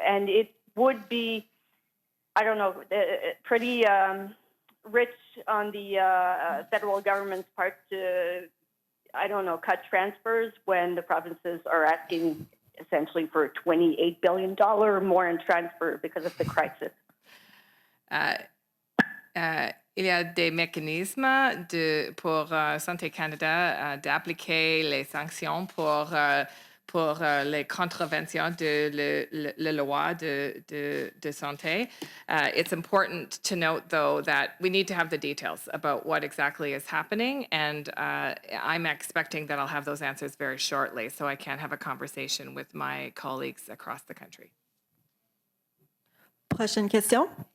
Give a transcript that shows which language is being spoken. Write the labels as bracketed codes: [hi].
[en] And it would be, I don't know, pretty rich on the federal government's part to, I don't know, cut transfers when the provinces are asking essentially for $28 billion more in transfer because of the crisis. [fr] Il y a des mécanismes pour Santé Canada d'appliquer les sanctions pour les contraventions de la loi de santé. [en] It's important to note, though, that we need to have the details about what exactly is happening, and I'm expecting that I'll have those answers very shortly, so I can have a conversation with my colleagues across the country. [fr] Prochaine question.